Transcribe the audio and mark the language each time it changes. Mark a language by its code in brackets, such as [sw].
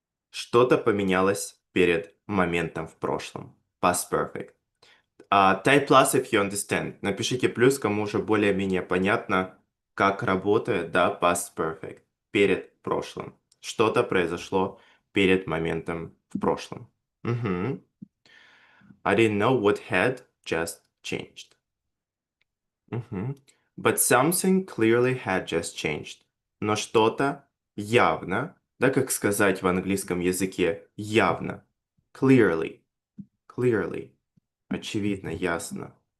[ru] Что-то поменялось перед моментом в прошлом. [en] Past perfect. Type plus if you understand. [ru] Напишите плюс, кому уже более-менее понятно, как работает, да, past perfect. Перед прошлым. Что-то произошло перед моментом в прошлом. Мгм. [en] I didn't know what had just changed. Мгм. But something clearly had just changed. [ru] Но что-то явно, да, как сказать в английском языке, явно. Clearly, clearly, очевидно, ясно.